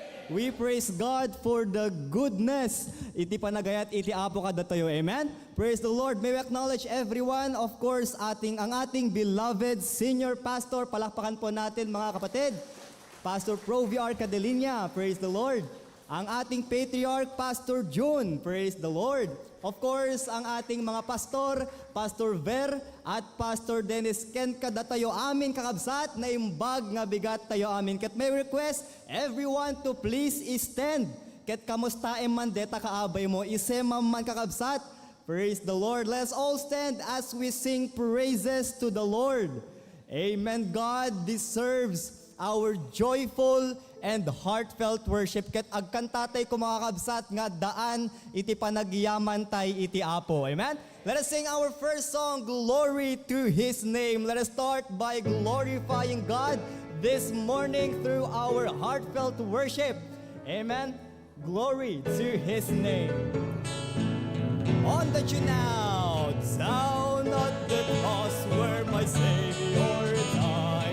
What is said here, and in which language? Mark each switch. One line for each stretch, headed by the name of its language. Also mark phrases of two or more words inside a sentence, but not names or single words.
English: We praise God for the goodness.
Iloko: Iti panagayat, iti apo ka datayo.
English: Amen? Praise the Lord. May we acknowledge everyone. Of course,
Filipino: ang ating
English: beloved senior pastor.
Filipino: Palakpakan po natin mga kapatid.
English: Pastor Provi R. Cadelinia. Praise the Lord.
Filipino: Ang ating patriarch, Pastor June.
English: Praise the Lord. Of course,
Filipino: ang ating mga pastor,
Iloko: Pastor Ver at Pastor Dennis Ken kada tayo amin kakabsat na imbag nga bigat tayo amin.
English: Ket may request everyone to please stand.
Iloko: Ket kamusta man deta kaabay mo isema man kakabsat.
English: Praise the Lord. Let's all stand as we sing praises to the Lord. Amen. God deserves our joyful and heartfelt worship.
Iloko: Ket agkantatay ko mga kabsat nga daan iti panagyaman tay iti apo.
English: Amen? Let us sing our first song, Glory to His Name. Let us start by glorifying God this morning through our heartfelt worship. Amen? Glory to His name. On the tune now, down at the cross where my Savior died.